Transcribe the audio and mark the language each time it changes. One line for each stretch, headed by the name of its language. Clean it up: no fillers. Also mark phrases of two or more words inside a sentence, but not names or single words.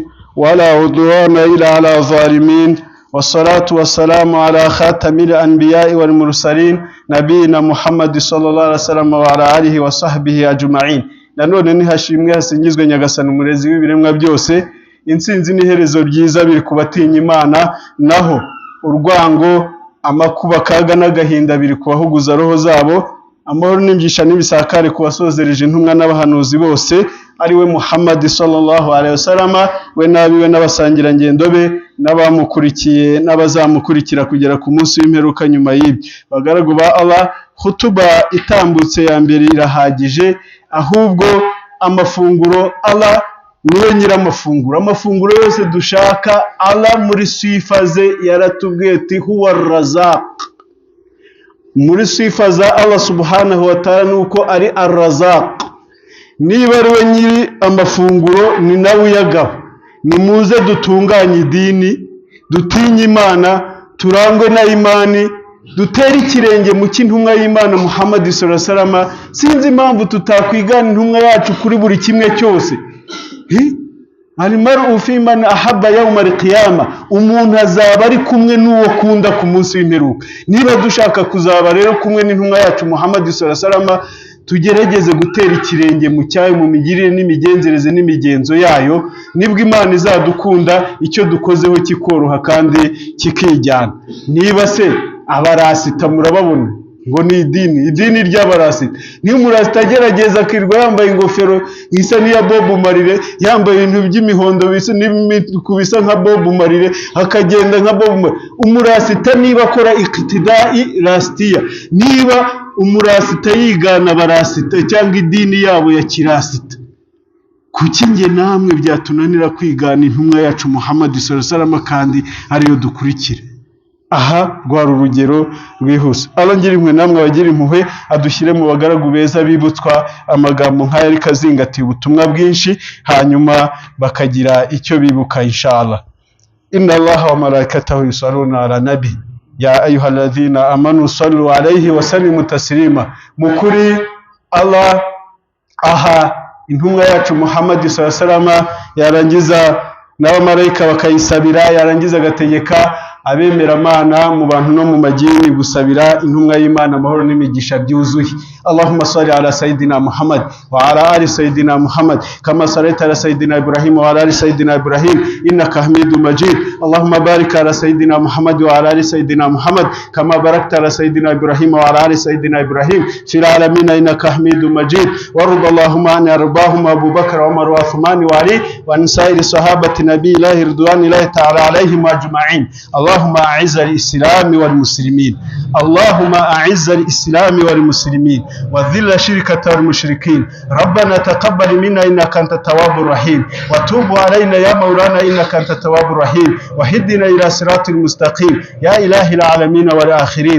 Arabic: ولا عدوان إلا على الظالمين، والصلاة والسلام على خاتم الأنبياء والمرسلين نبينا محمد صلى الله عليه وسلم وعلى آله وصحبه أجمعين.
Kinyarwanda: nanone nihashimwe hasingizwe nyagasani umurezi w'ibiremwa byose. Intsinzi n'iherezo ryiza biri kubatinya Imana, naho urwango, amakuba, kaga n'agahinda biri kubahuguza roho zabo. Amahoro n'imgisha n'ibisakare kubasozereje intumwa n'abahanuzi bose, ari we Muhammad
Arabic: صلى الله عليه وسلم,
Kinyarwanda: we n'abiwe n'abasangira ngendo be n'abamukurikiye n'abazamukurikira kugera ku munsi w'imperuka. Nyuma y'ibyo bagaragu ba Allah, hutuba itambutse ya mbere irahagije, ahubwo amafunguro Allah niwe nyiramafunguro. Amafunguro yose dushaka Allah muri sifa ze yaratubwiye ati
Arabic: هو الرزاق.
Kinyarwanda: Muri sifa za Allah
Arabic: سبحانه وتعالى
Kinyarwanda: nuko ari ar-Razzaq. Niba ari we nyiri amafunguro, ni nawe uyagaba. Nimuze dutunganye idini, dutinye Imana, turangwe na imani, dutere ikirenge mu cy'intumwa y'Imana Muhammad
Arabic: صلى الله عليه وسلم.
Kinyarwanda: Sinzi impamvu tutakwigana intumwa yacu kuri buri kimwe cyose.
Arabic: المرء في من أحب يوم القيامة,
Kinyarwanda: umuntu azaba ari kumwe n'uwo kunda ku munsi w'imperuka. Niba dushaka kuzaba rero kumwe n'intumwa yacu Muhammad
Arabic: صلى الله عليه وسلم,
Kinyarwanda: tugerageze gutera ikirenge mu cyayo mu migirire n'imigenzereze n'imigenzo yayo, nibwo Imana izadukunda, icyo dukozeho kikoroha kandi kikijyana. Niba se abarasita murababona ngo ni idini ry'abarasita, niyo umurasita agerageza akirwa yambaye ingofero isa n'iya Bob Marley, yambaye ibintu by'imihondo bisa nka Bob Marley, akagenda nka Bob Marley. Umurasita niba akora iqtidai rastiya, niba umurasita yigana abarasita cyangwa idini yabo ya kirasita, kuki nge namwe byatunanira kwigana intumwa yacu Muhammad
Arabic: صلى الله عليه وسلم
Kinyarwanda: kandi ariyo dukurikire? Aha rwari urugero rwihuse. Alongira imwe namwe abagira impuhwe, adushyire mu bagaragu beza bibutswa amagambo nk'aya ariko azingatiye ubutumwa bwinshi, hanyuma bakagira icyo bibuka inshallah.
Arabic: إن الله وملائكته يصلون على النبي يا أيها الذين آمنوا صلوا عليه وسلموا تسليما.
Kinyarwanda: Mukuri Allah aha intumwa yacu Muhammad
Arabic: صلى الله عليه وسلم
Kinyarwanda: yarangiza n'abamarayika bakayisabira, yarangiza agategeka abemeramana mu bantu no mu majini gusabira intumwa y'Imana amahoro n'imigisha byuzuye.
Arabic: اللهم صل على سيدنا محمد وعلى آل سيدنا محمد كما صليت على سيدنا إبراهيم وعلى آل سيدنا إبراهيم إنك حميد مجيد. اللهم بارك على سيدنا محمد وعلى آل سيدنا محمد كما باركت على سيدنا إبراهيم وعلى آل سيدنا إبراهيم في العالمين إنك حميد مجيد. وارض اللهم عن أربعهم أبي بكر وعمر وعثمان وعلي وعن سائر صحابة نبي الله رضوان الله تعالى عليهم أجمعين. اللهم أعز الإسلام والمسلمين، اللهم أعز الإسلام والمسلمين وذل شركة المشركين. ربنا تقبل منا إنك أنت التواب الرحيم، وتوب علينا يا مولانا إنك أنت التواب الرحيم، وهدنا إلى صراط المستقيم يا إله العالمين والآخرين.